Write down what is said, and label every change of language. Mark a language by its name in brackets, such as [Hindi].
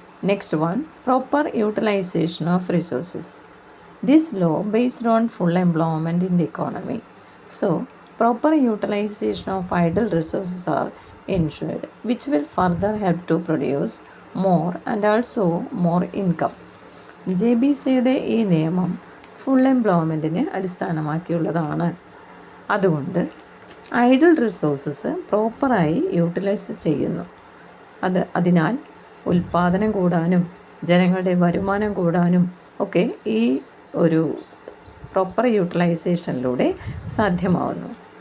[English] Next one, proper utilisation of resources. This law based on full employment in the economy. So, proper utilization of idle resources are ensured, which will further help to produce more and also more income. [Malayalam] JBCയുടെ ഈ നിയമം full എംപ്ലോയ്മെൻറ്റിനെ അടിസ്ഥാനമാക്കിയുള്ളതാണ്. അതുകൊണ്ട് idle resources പ്രോപ്പറായി utilise ചെയ്യുന്നു. അതിനാൽ ഉൽപ്പാദനം കൂടാനും ജനങ്ങളുടെ വരുമാനം കൂടാനും ഒക്കെ ഈ ഒരു പ്രോപ്പർ യൂട്ടിലൈസേഷനിലൂടെ സാധ്യമാവുന്നു.